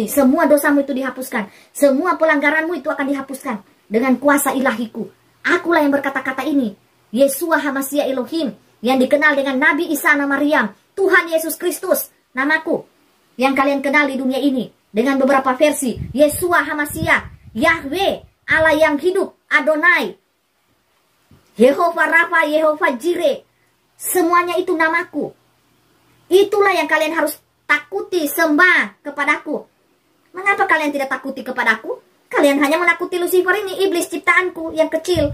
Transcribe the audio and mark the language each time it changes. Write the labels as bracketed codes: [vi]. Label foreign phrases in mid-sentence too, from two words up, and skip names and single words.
[id] Semua dosamu itu dihapuskan. Semua pelanggaranmu itu akan dihapuskan. Dengan kuasa ilahiku. Akulah yang berkata-kata ini. Yeshua HaMashiach Elohim. Yang dikenal dengan Nabi Isa nama Maryam. Tuhan Yesus Kristus. Namaku. Yang kalian kenal di dunia ini. Dengan beberapa versi. Yeshua HaMashiach. Yahweh. Allah yang hidup. Adonai. Yehova Rafa, Yehova Jireh. Semuanya itu namaku. Itulah yang kalian harus takuti, sembah kepadaku. Mengapa kalian tidak takuti kepadaku? Kalian hanya menakuti Lucifer ini, iblis ciptaanku yang kecil.